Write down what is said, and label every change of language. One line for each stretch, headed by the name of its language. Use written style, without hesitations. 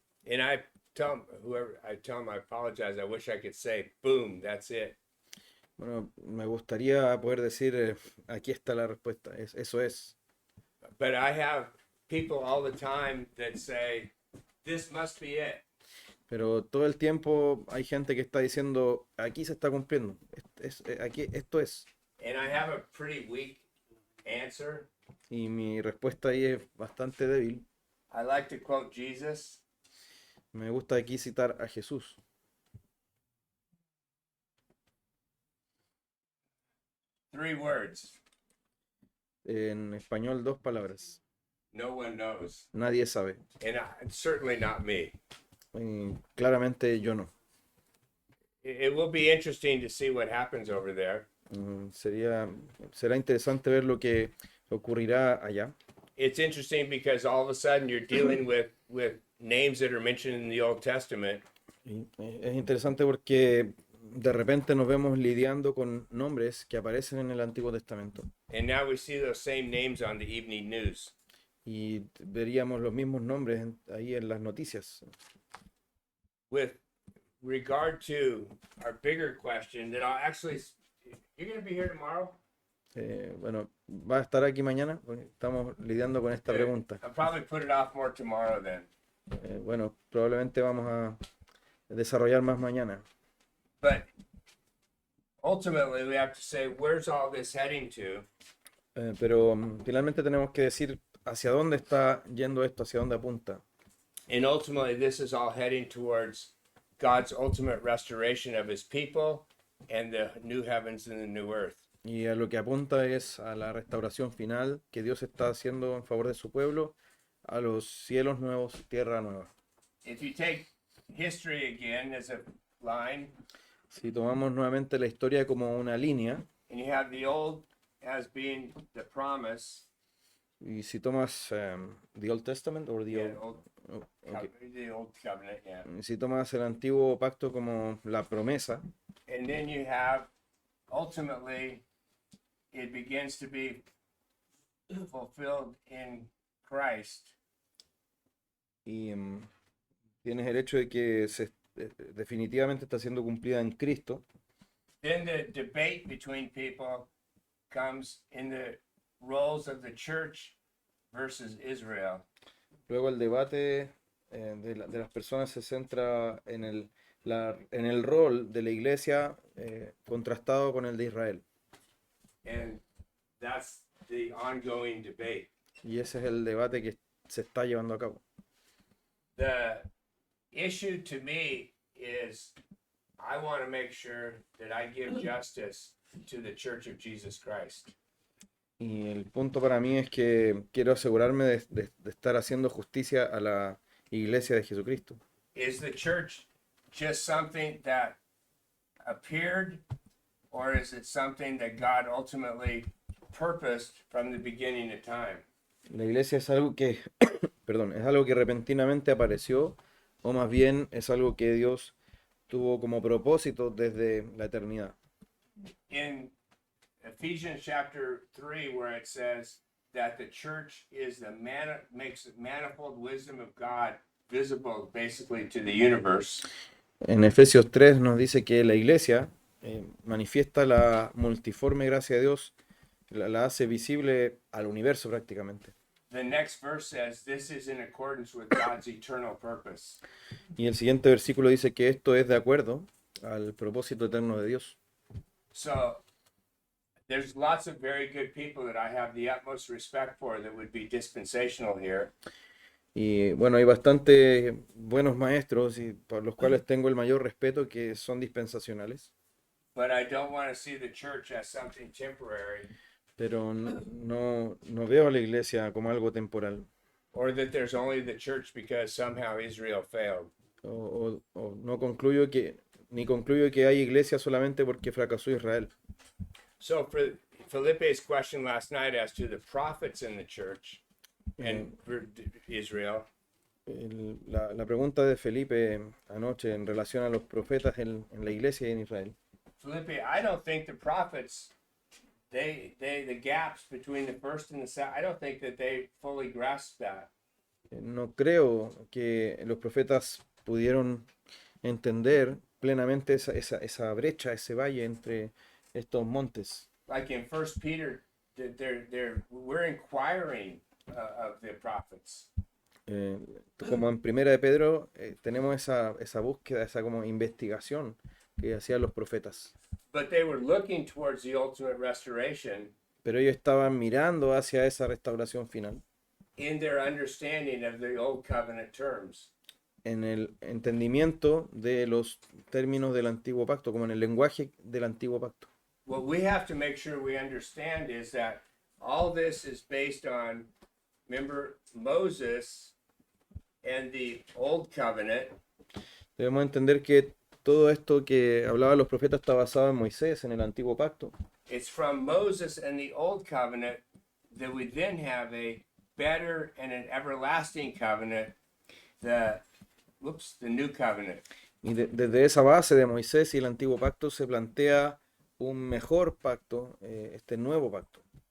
English: And I tell them I apologize. I wish I could say, boom, that's it.
Spanish: Bueno, me gustaría poder decir, aquí está la respuesta, eso es.
English: But I have people all the time that say, this must be it.
Spanish: Pero todo el tiempo hay gente que está diciendo, aquí se está cumpliendo, aquí, esto es.
English: And I have a pretty weak answer.
Spanish: Y mi respuesta ahí es bastante débil.
English: I like to quote Jesus.
Spanish: Me gusta aquí citar a Jesús.
English: Three words.
Spanish: En español, 2 palabras.
English: No one knows.
Spanish: Nadie sabe.
English: And certainly not me.
Spanish: Y claramente yo no.
English: It will be interesting to see what happens over there.
Spanish: Será interesante ver lo que ocurrirá allá.
English: It's interesting because all of a sudden you're dealing with names that are mentioned in the Old Testament.
Spanish: Y es interesante porque de repente nos vemos lidiando con nombres que aparecen en el Antiguo Testamento.
English: And now we see those same names on the evening news.
Spanish: Y veríamos los mismos nombres ahí en las noticias.
English: With regard to our bigger question, that I'll actually, you're going to be here tomorrow?
Spanish: Bueno, ¿va a estar aquí mañana? Porque estamos lidiando con esta pregunta.
English: I'll probably put it off more tomorrow then.
Spanish: Bueno, probablemente vamos a desarrollar más mañana.
English: But ultimately we have to say, where's all this heading to?
Spanish: Pero finalmente tenemos que decir hacia dónde está yendo esto, hacia dónde apunta.
English: And ultimately this is all heading towards God's ultimate restoration of his people and the new heavens and the new earth.
Spanish: Y a lo que apunta es a la restauración final que Dios está haciendo en favor de su pueblo, a los cielos nuevos, tierra nueva.
English: If you take history again as a line,
Spanish: Si tomamos nuevamente la historia como una línea,
English: and you have the old as being the promise,
Spanish: y si tomas
English: the Old Testament or the yeah, Old, okay. the old covenant, yeah.
Spanish: Si tomas el antiguo pacto como la promesa,
English: And then you have, ultimately, it begins to be fulfilled in Christ.
Spanish: y tienes el hecho de que definitivamente está siendo cumplida en Cristo,
English: Then the debate between people comes in the roles of the church versus Israel.
Spanish: luego el debate de las personas se centra en el rol de la iglesia contrastado con el de Israel.
English: And that's the ongoing debate.
Spanish: Y ese es el debate que se está llevando a cabo.
English: The issue to me is I want to make sure that I give justice to the Church of Jesus Christ.
Spanish: Y el punto para mí es que quiero asegurarme de estar haciendo justicia a la iglesia de Jesucristo.
English: is the church just something that appeared, or is it something that God ultimately purposed from the beginning of time?
Spanish: La iglesia es algo que, perdón, es algo que repentinamente apareció, o más bien es algo que Dios tuvo como propósito desde la eternidad.
English: In Ephesians chapter 3, where it says that the church is makes the manifold wisdom of God visible basically to the universe.
Spanish: En Efesios 3 nos dice que la iglesia manifiesta la multiforme gracia de Dios, la hace visible al universo prácticamente.
English: The next verse says this is in accordance with God's eternal purpose.
Spanish: Y el siguiente versículo dice que esto es de acuerdo al propósito eterno de Dios.
English: So there's lots of very good people that I have the utmost respect for that would be dispensational here.
Spanish: Y bueno, hay bastantes buenos maestros y por los cuales tengo el mayor respeto que son dispensacionales,
English: But I don't want to see the church as something temporary,
Spanish: pero no veo a la iglesia como algo temporal.
English: or that there's only the church because somehow Israel failed.
Spanish: O no concluyo que hay iglesia solamente porque fracasó Israel.
English: So for Felipe's question last night as to the prophets in the church and Israel,
Spanish: La pregunta de Felipe anoche en relación a los profetas en la iglesia y en Israel.
English: Felipe, I don't think the prophets, the gaps between the first and the second, I don't think that they fully grasped that.
Spanish: No creo que los profetas pudieron entender plenamente esa brecha, ese valle entre estos montes.
English: Like in First Peter, we're inquiring of the prophets.
Spanish: Como en Primera de Pedro, tenemos esa búsqueda, esa como investigación que hacían los profetas.
English: But they were looking towards the ultimate restoration
Spanish: Pero ellos estaban mirando hacia esa restauración final,
English: in their understanding of the old covenant terms.
Spanish: en el entendimiento de los términos del antiguo pacto, como en el lenguaje del antiguo pacto.
English: What we have to make sure we understand is that all this is based on, remember, Moses and the old covenant.
Spanish: Debemos entender que todo esto que hablaban los profetas está basado en Moisés, en el antiguo pacto.
English: It's from Moses and the old covenant that we then have a better and an everlasting covenant, the new covenant.
Spanish: Y desde esa base de Moisés y el antiguo pacto se plantea un mejor pacto, este nuevo pacto.